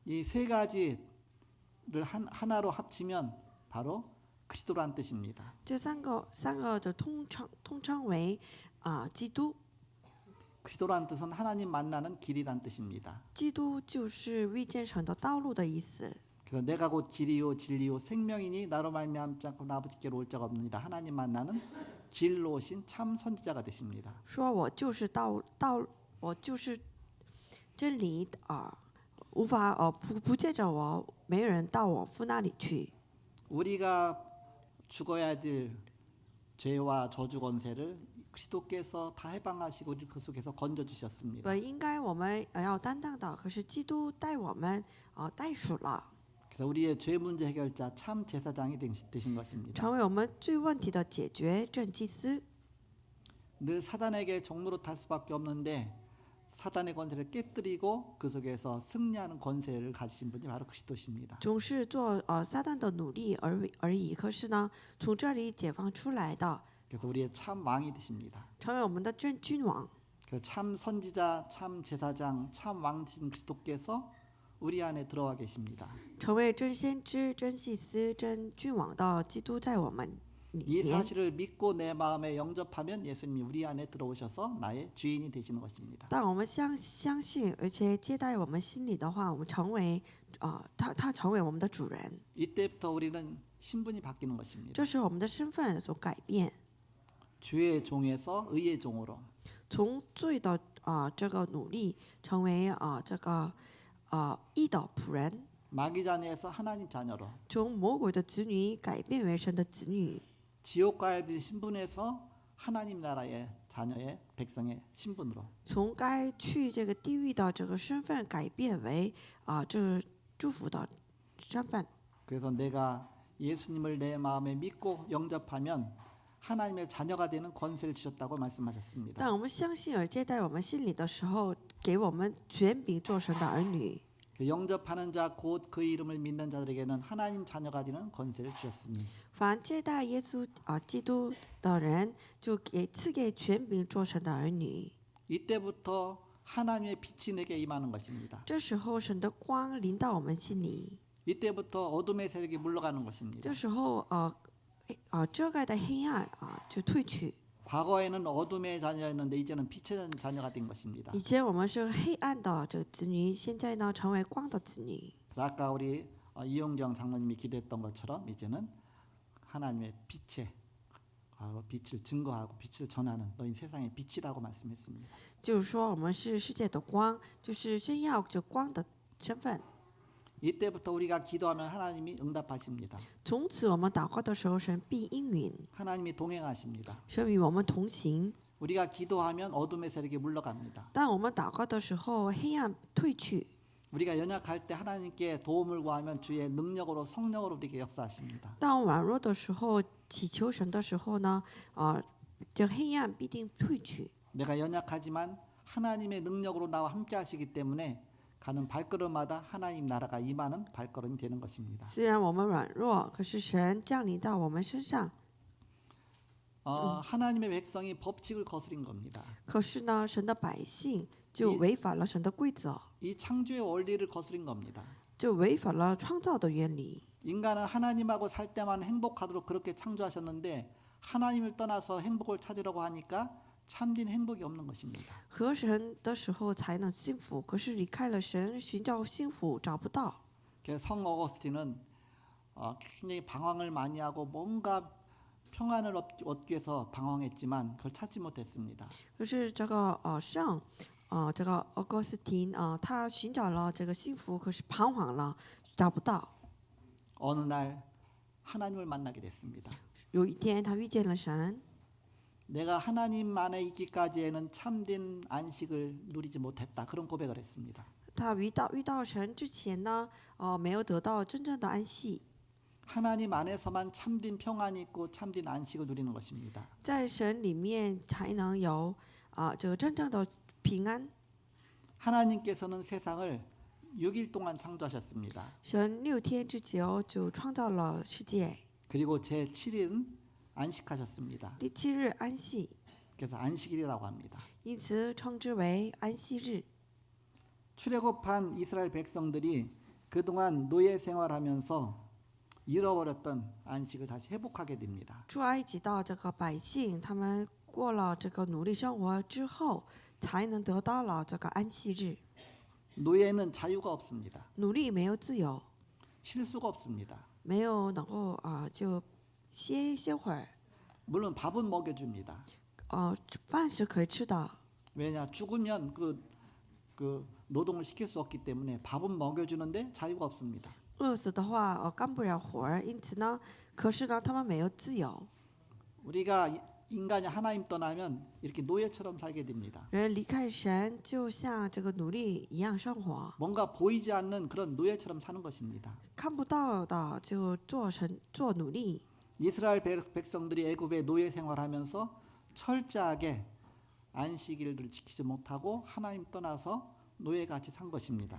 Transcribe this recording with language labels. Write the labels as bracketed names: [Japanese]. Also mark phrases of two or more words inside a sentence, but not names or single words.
[Korean] 이 세 가지를 하나로 합치면 바로 그리스도란 뜻입니다. [Chinese] 这三个的通称为基督。 [Korean] 그리스도란 뜻은 하나님 만나는 길이란 뜻입니다. [Chinese] 基督就是遇见神的道路的意思。 [Korean] 그래서 내가 곧 길이요 진리요 생명이니 나로 말미암지 않고 아버지께로 올 자가 없느니라. 하나님 만나는 길로 오신 참 선지자가 되십니다. [Chinese] 说我就是我就是真理无法不借着我，没人到我父那里去。 [Korean] 우리가 죽어야 될 죄와 저주 권세를 그리스도께서 다 해방하시고 우리 그 속에서 건져 주셨습니다. [Chinese] 本应该我们要担当的，可是基督带我们代赎了， [Korean] 그래서 우리의 죄 문제 해결자 참 제사장이 되신 것입니다. [Chinese] 成为我们罪问题的解决正祭司。 [Korean] 늘 사단에게 종로로 탈 수밖에 없는데 사단의 권세를 깨뜨리고 그 속에서 승리하는 권세를 가지신 분이 바로 그리스도십니다. [Chinese] 总是做撒旦的努力而已。可是呢，从这里解放出来的， [Korean] 그래서 우리의 참 왕이 되십니다. [Chinese] 成为我们的君王。 [Korean] 그래서 참 선지자, 참 제사장, 참 왕이신 그리스도께서 우리 안에 들어와 계십니다. [Chinese] 成为真先知、真祭司、真君王的基督在我们 [Korean] 이 [Chinese] 里面。 [Korean] 사실을 믿고 내 마음에 영접하면 예수님이 우리 안에 들어오셔서 나의 주인이 되시는 것입니다. [Chinese] 当我们相信，而且接待我们心里的话，我们成为他成为我们的主人。 [Korean] 이때부터 우리는 신분이 바뀌는 것입니다. [Chinese] 这是我们的身份所改变， [Korean] 죄의 종에서 의의 종으로 [Chinese] 从罪的这个努力，成为这个义的仆人， [Korean] 마귀 자녀에서 하나님 자녀로 [Chinese] 从魔鬼的子女改变为神的子女， [Korean] 지옥 가야 될 신분에서 하나님 나라의 자녀의 백성의 신분으로 [Chinese] 从该去这个地狱的这个身份改变为这祝福的身份。 [Korean] 그래서 내가 예수님을 내 마음에 믿고 영접하면 하나님의 자녀가 되는 권세를 주셨다고 말씀하셨습니다. [Chinese] 当我们相信而接待我们心里的时候，给我们权柄做神的儿女。 [Korean] 그 영접하는 자 곧 그 이름을 믿는 자들에게는 하나님 자녀가 되는 권세를 주셨으니 [Chinese] 凡接待耶稣基督的人，就赐给权柄做神的儿女。 [Korean] 이때부터 하나님의 빛이 내게 임하는 것입니다. [Chinese] 这时候，神的光临到我们心里。 [Korean] 이때부터 어둠의 세력이 물러가는 것입니다. [Chinese] 这时候，遮盖的黑暗就退去。 [Korean] 과거에는 어둠의 자녀였는데 이제는 빛의 자녀가 된 것입니다. [Chinese] 以前我们是黑暗的这个子女，现在呢成为光的子女。 [Korean] 그래서 아까 우리 이용경 장로님이 기도했던 것처럼 이제는 하나님의 빛을 증거하고 빛을 전하는 너희 세상의 빛이라고 말씀했습니다. [Chinese] 就是说，我们是世界的光，就是宣耀这光的身份。 [Korean] 이때부터 우리가 기도하면 하나님이 응답하십니다. [Chinese] 从此，我们祷告的时候，神必应允， [Korean] 하나님이 동행하십니다. [Chinese] 神与我们同行。 [Korean] 우리가 기도하면 어둠의 세력이 물러갑니다. [Chinese] 当我们祷告的时候，黑暗退去。 [Korean] 우리가 연약할 때 하나님께 도움을 구하면 주의 능력으로 성령으로 우리에게 역사하십니다. [Chinese] 当软弱的时候，祈求神的时候呢，这黑暗必定退去。 [Korean] 내가 연약하지만 하나님의 능력으로 나와 함께 하시기 때문에 가는 발걸음마다 하나님 나라가 임하는 발걸음이 되는 것입니다. [Chinese] 虽然我们软弱，可是神降临到我们身上。 [Korean] 하나님의 백성이 법칙을 거스린 겁니다. [Chinese] 可是呢，神的百姓就违反了神的规则， [Korean] 이 창조의 원리를 거스린 겁니다. [Chinese] 就违反了创造的原理。 [Korean] 인간은 하나님하고 살 때만 행복하도록 그렇게 창조하셨는데 하나님을 떠나서 행복을 찾으려고 하니까 참된 행복이 없는 것입니다. [Chinese] 和神的时候才能幸福，可是离开了神，寻找幸福找不到。 [Korean] 그래서 성 어거스틴은 굉장히 방황을 많이 하고 뭔가 평안을 얻기 위해서 방황했지만 그걸 찾지 못했습니다. [Chinese] 可是这个这个奥格斯汀他寻找了这个幸福，可是彷徨了，找不到。 [Korean] 어느 날 하나님을 만나게 됐습니다. [Chinese] 有一天，他遇见了神。 [Korean] 내가 하나님 안에 있기까지에는 참된 안식을 누리지 못했다. 그런 고백을 했습니다. [Chinese] 他遇到神之前呢，没有得到真正的安息。 [Korean] 하나님 안에서만 참된 평안이 있고 참된 안식을 누리는 것입니다. [Chinese] 在神里面才能有这个真正的平安。 [Korean] 하나님께서는 세상을 6일 동안 창조하셨습니다. [Chinese] 神6天之久就创造了世界， [Korean] 그리고 제 7일은 안식하셨습니다. [Chinese] 第7日安息， [Korean] 그래서 안식일이라고 합니다. [Chinese] 因此称之为安息日。 [Korean] 출애굽한 이스라엘 백성들이 그동안 노예 생활하면서 잃어버렸던 안식을 다시 회복하게 됩니다. [Chinese] 出埃及的这个百姓，他们过了这个奴隶生活之后，才能得到了这个安息日。 [Korean] 노예는 자유가 없습니다. [Chinese] 奴隶没有自由， [Korean] 쉴 수가 없습니다. [Chinese] 没有能够就歇会儿， [Korean] 물론 밥은 먹여줍니다. [Chinese] 饭是可以吃的， [Korean] 왜냐 죽으면 그 노동을 시킬 수 없기 때문에 밥은 먹여주는데 자유가 없습니다. [Chinese] 饿死的话干不了活儿，因此呢，可是呢，他们没有自由。 [Korean] 우리가 인간이 하나님 떠나면 이렇게 노예처럼 살게 됩니다. [Chinese] 人离开神，就像这个奴隶一样生活， [Korean] 뭔가 보이지 않는 그런 노예처럼 사는 것입니다. [Chinese] 看不到的就做奴隶。 [Korean] 이스라엘 백성들이 애굽의 노예 생활하면서 철저하게 안식일을 지키지 못하고 하나님 떠나서 노예같이 산 것입니다.